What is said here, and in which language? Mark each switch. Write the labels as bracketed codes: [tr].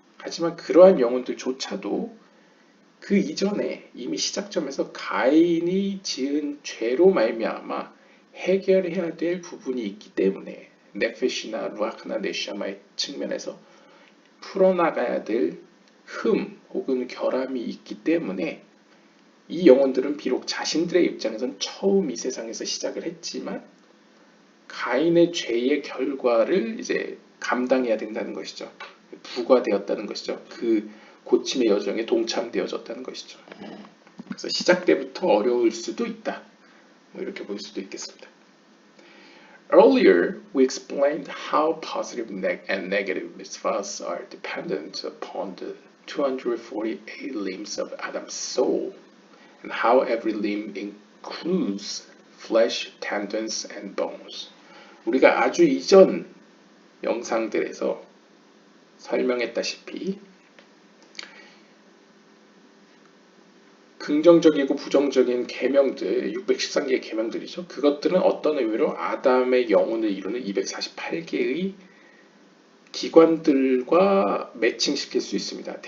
[ko] 하지만 그러한 영혼들조차도 그 이전에 이미 시작점에서 가인이 지은 죄로 말미암아 해결해야 될 부분이 있기 때문에 네페시나 루아크나 네샤마의 측면에서 풀어나가야 될 흠 혹은 결함이 있기 때문에 이 영혼들은 비록 자신들의 입장에선 처음 이 세상에서 시작을 했지만 가인의 죄의 결과를 이제 감당해야 된다는 것이죠. 부과되었다는 것이죠. 그 고침의 여정에 동참되어졌다는 것이죠. 그래서 시작 때부터 어려울 수도 있다. 뭐 이렇게 볼 수도 있겠습니다. [en] Earlier, we explained how positive and negative mitzvahs are dependent upon the 248 limbs of Adam's soul, and how every limb includes flesh, tendons, and bones. [ko] 우리가 아주 이전 영상들에서 설명했다시피 긍정적이고 부정적인 계명들, 613개의 계명들이죠. 그것들은 어떤 의미로 아담의 영혼을 이루는 248개의 기관들과 매칭시킬 수 있습니다.